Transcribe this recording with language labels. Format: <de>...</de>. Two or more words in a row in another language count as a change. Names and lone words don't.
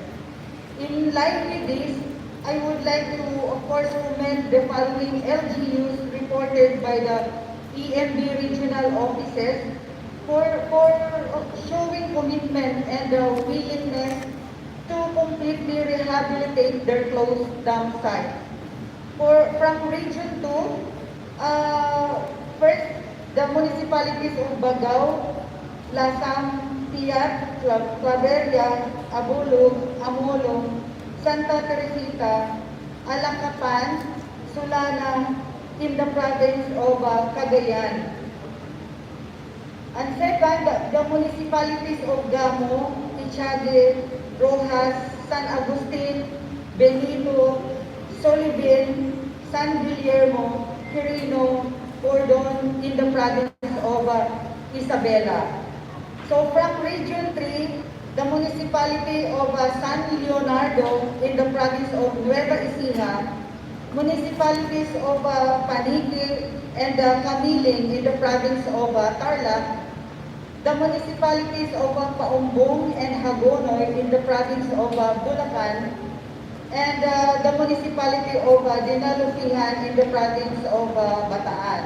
<en>In line with this, I would like to, of course, commend the following LGUs reported by the EMB regional offices for showing commitment and willingness to completely rehabilitate their closed dump sites. From Region 2, first, the municipalities of Bagao, Lasam, Tiat, Claveria, Abulog, Amolong, Santa Teresita, Alacapan, Sulana, in the province of Cagayan. And second, the municipalities of Gamo, Echagüe, Rojas, San Agustin, Benito, Solibin, San Guillermo, Quirino, Cordon, in the province of Isabela. So from Region 3, the municipality of San Leonardo in the province of Nueva Ecija, municipalities of Panique and Camiling in the province of Tarlac, the municipalities of Paumbong and Hagonoy in the province of Bulacan, and the municipality of Dinalupihan in the province of Bataan.</en>